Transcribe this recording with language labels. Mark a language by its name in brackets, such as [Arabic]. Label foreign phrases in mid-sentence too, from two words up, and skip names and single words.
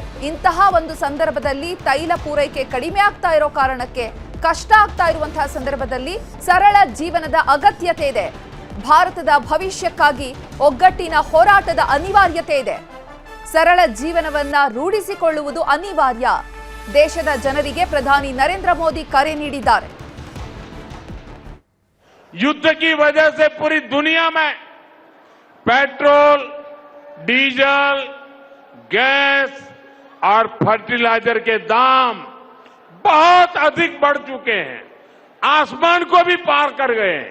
[Kannada] ಇಂತಹ ಒಂದು ಸಂದರ್ಭದಲ್ಲಿ ತೈಲ ಪೂರೈಕೆ ಕಡಿಮೆ ಆಗ್ತಾ ಇರೋ ಕಾರಣಕ್ಕೆ ಕಷ್ಟ ಆಗ್ತಾ ಇರುವಂತಹ ಸಂದರ್ಭದಲ್ಲಿ ಸರಳ ಜೀವನದ ಅಗತ್ಯತೆ ಇದೆ. ಭಾರತದ ಭವಿಷ್ಯಕ್ಕಾಗಿ ಒಗ್ಗಟ್ಟಿನ ಹೋರಾಟದ ಅನಿವಾರ್ಯತೆ ಇದೆ. ಸರಳ ಜೀವನವನ್ನ ರೂಢಿಸಿಕೊಳ್ಳುವುದು ಅನಿವಾರ್ಯ. ದೇಶದ ಜನರಿಗೆ ಪ್ರಧಾನಿ ನರೇಂದ್ರ ಮೋದಿ ಕರೆ ನೀಡಿದ್ದಾರೆ. [Hindi] युद्ध की वजह से पूरी दुनिया में पेट्रोल, डीजल, गैस और फर्टिलाइजर के दाम बहुत अधिक बढ़ चुके हैं, आसमान को भी पार कर गए हैं।